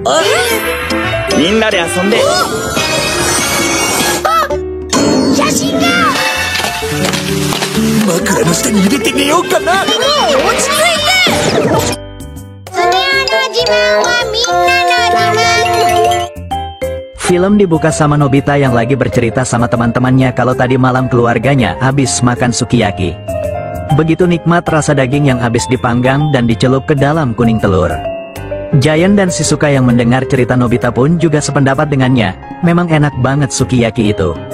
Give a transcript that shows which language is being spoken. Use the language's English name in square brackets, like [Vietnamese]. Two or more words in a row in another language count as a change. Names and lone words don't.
[Japanese] みんなで遊んで。写真が。枕の下に入れて寝ようかな。もう落ち着いて。スネ夫の自慢はみんなの自慢。 [Indonesian] Film dibuka sama Nobita yang lagi bercerita sama teman-temannya kalau tadi malam keluarganya habis makan sukiyaki. Begitu nikmat rasa daging yang habis dipanggang dan dicelup ke dalam kuning telur. Giant dan Shizuka yang mendengar cerita Nobita pun juga sependapat dengannya, memang enak banget sukiyaki itu.